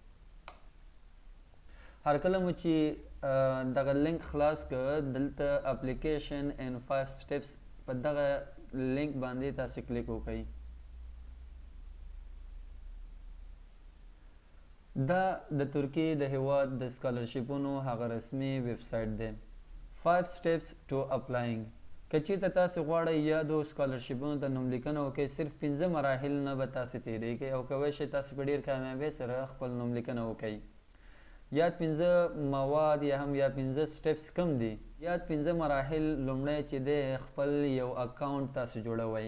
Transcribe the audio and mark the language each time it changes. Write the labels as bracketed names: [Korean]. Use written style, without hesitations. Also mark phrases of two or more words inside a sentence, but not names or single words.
[Pashto] هر کله مو چې دغه لینک خلاص کړ دلته [English] application in 5 steps [Pashto] په دغه لینک باندې تاسو کلیک وکړئ. دا د ترکیې د هیواد د سکالرشپونو هغه رسمي ویب سایټ دی. [English] 5 steps to applying. [Pashto] که چیرته تاسو غواړئ یادو سکالرشپونو ته نوملیکنه وکړئ صرف 15 مراحل نه به تاسو تیری کړئ او کوی شئ تاسو په ډیر کامیابۍ سره خپل نوملیکنه وکړئ. یاد 15 مواد یا هم یا 15 سټیپس کم دي. یاد 15 مراحل لومړی چې دی خپل یو اکاونټ تاسو جوړوئ.